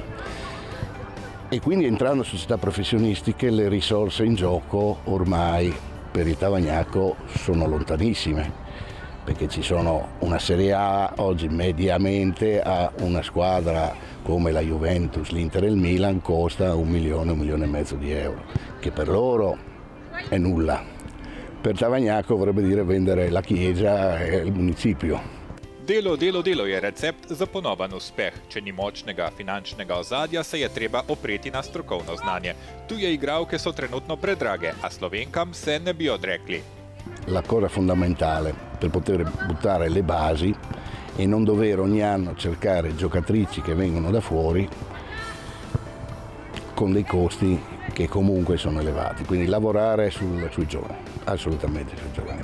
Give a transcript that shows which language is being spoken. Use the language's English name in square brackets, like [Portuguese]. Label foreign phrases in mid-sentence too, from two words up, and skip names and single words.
[Italian] E quindi entrando società professionistiche le risorse in gioco ormai per il Tavagnaco sono lontanissime, perché ci sono una Serie A oggi mediamente a una squadra come la Juventus, l'Inter e il Milan costa 1 milione, 1,5 milioni di euro, che per loro è nulla. Per Tavagnaco vorrebbe dire vendere la chiesa e il municipio. [Slovenian] Delo je recept za ponoven uspeh. Če ni močnega finančnega ozadja, se je treba opreti na strokovno znanje. Tuje igralke so trenutno predrage, a Slovenkam se ne bi odrekli. [Italian] La cosa fondamentale per poter buttare le basi e non dover ogni anno cercare giocatrici che vengono da fuori con dei costi che comunque sono elevati, quindi lavorare sui giovani, assolutamente sui giovani.